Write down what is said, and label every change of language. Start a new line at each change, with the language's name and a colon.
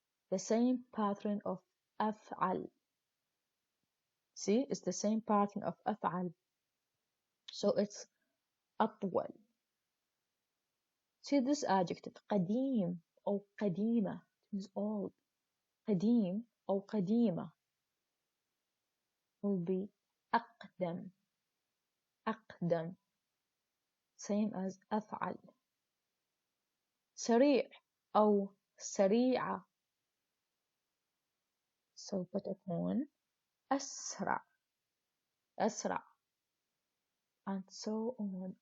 English: The same pattern of أفعل. See, it's the same pattern of أفعل. So it's أطول. See this adjective
Arabic: قديم أو قديمة
English: means old.
Arabic: قديم أو قديمة will be أقدم. أقدم.
English: Same as أفعل.
Arabic: سريع أو سريعة. سوف تكون أسرع. أسرع.
English: And so on.